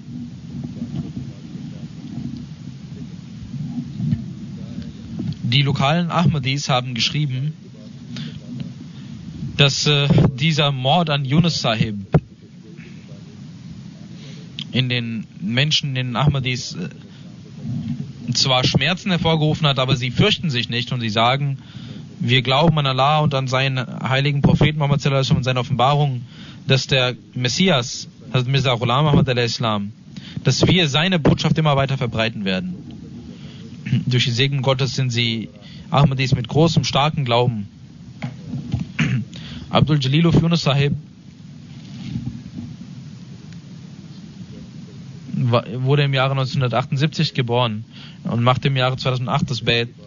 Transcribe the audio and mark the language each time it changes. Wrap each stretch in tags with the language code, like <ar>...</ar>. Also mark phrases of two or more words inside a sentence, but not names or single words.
<de>Die lokalen Ahmadis haben geschrieben, dass dieser Mord an Yunus Sahib in den Menschen, in den Ahmadis, zwar Schmerzen hervorgerufen hat, aber sie fürchten sich nicht und sie sagen, wir glauben an Allah und an seinen heiligen Propheten Muhammad</de> <ar>صلى الله عليه وسلم</ar> <de>und seine Offenbarung, dass der Messias, Hazrat Mirza Ghulam Ahmad al-Islam, dass wir seine Botschaft immer weiter verbreiten werden. Durch den Segen Gottes sind sie Ahmadis mit großem, starken Glauben. Abdul Jalilov Yunus Sahib wurde im Jahre 1978 geboren und machte im Jahre 2008 das Bait.</de>